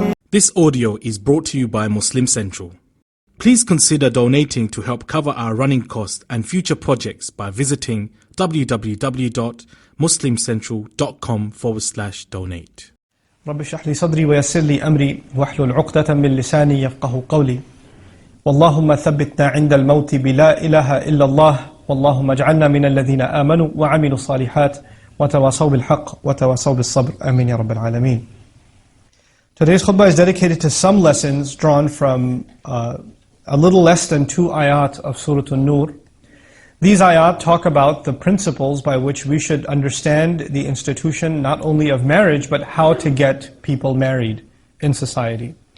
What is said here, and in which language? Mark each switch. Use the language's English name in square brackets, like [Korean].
[English] This audio is brought to you by Muslim Central. Please consider donating to help cover our running costs and future projects by visiting www.muslimcentral.com/donate. [Arabic] رب اشرح لي صدري ويسر لي أمري واحلل عقدة من لساني يفقه قولي واللهم ثبتنا عند الموت بلا إله إلا الله واللهم اجعلنا من الذين آمنوا وعملوا الصالحات وتواصوا بالحق وتواصوا بالصبر آمين يا رب العالمين. [English] Today's khutbah is dedicated to some lessons drawn from a little less than 2 ayat of Surah An-Nur. These ayat talk about the principles by which we should understand the institution not only of marriage, but how to get people married in society.